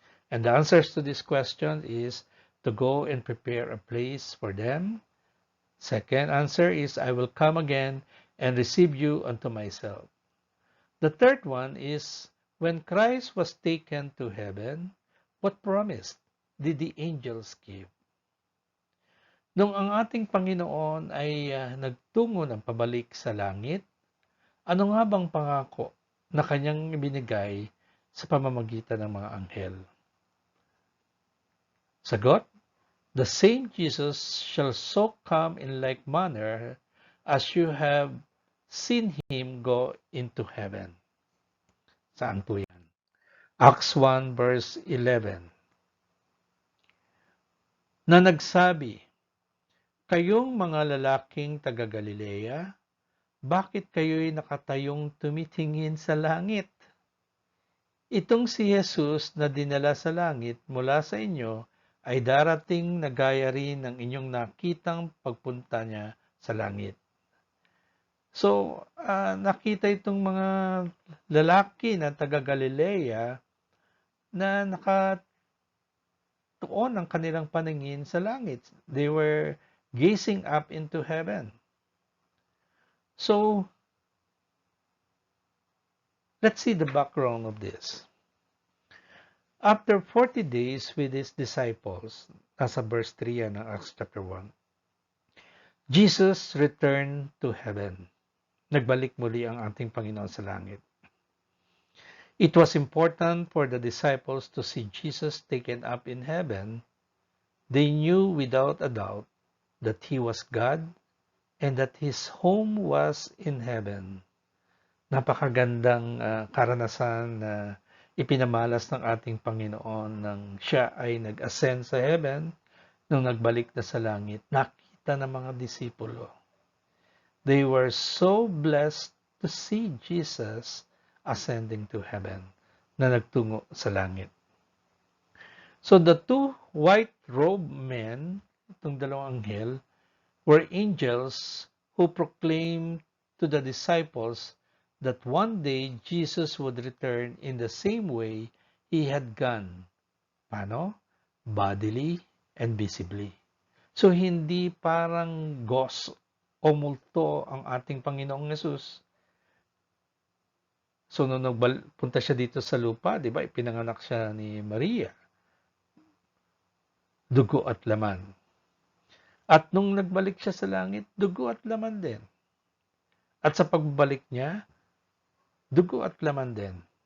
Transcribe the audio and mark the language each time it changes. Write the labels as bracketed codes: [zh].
[en] And the answers to this question is to go and prepare a place for them. Second answer is, I will come again and receive you unto myself. The third one is, when Christ was taken to heaven, what promise did the angels give? [tl] Nung ang ating Panginoon ay nagtungo ng pabalik sa langit, ano nga bang pangako na kanyang ibinigay sa pamamagitan ng mga anghel? Sagot, [en] the same Jesus shall so come in like manner as you have seen Him go into heaven. [tl] Saan po yan? Acts 1 verse 11, na nagsabi, "Kayong mga lalaking taga-Galilea, bakit kayo'y nakatayong tumitingin sa langit? Itong si Jesus na dinala sa langit mula sa inyo ay darating na gaya rin ng inyong nakitang pagpunta niya sa langit." So, nakita itong mga lalaki na taga-Galilea na nakatuon ang kanilang paningin sa langit. [en] They were gazing up into heaven. So, let's see the background of this. After 40 days with his disciples, [tl] nasa verse 3 yan ng Acts chapter 1, [en] Jesus returned to heaven. [tl] Nagbalik muli ang ating Panginoon sa langit. [en] It was important for the disciples to see Jesus taken up in heaven. They knew without a doubt that he was God and that his home was in heaven. [tl] Napakagandang karanasan na ipinamalas ng ating Panginoon nang siya ay nag-ascend sa heaven, nung nagbalik na sa langit, nakita ng mga disipulo. [en] They were so blessed to see Jesus ascending to heaven, [tl] na nagtungo sa langit. [en] So the two white-robed men, [tl] itong dalawang anghel, [en] were angels who proclaimed to the disciples that one day Jesus would return in the same way he had gone. [tl] Paano? [en] Bodily and visibly. [tl] So hindi parang ghost o multo ang ating Panginoong Yesus. So nung punta siya dito sa lupa, di ba, ipinanganak siya ni Maria. Dugo at laman. At nung nagbalik siya sa langit, dugo at laman din. At sa pagbalik niya, dugo at laman din.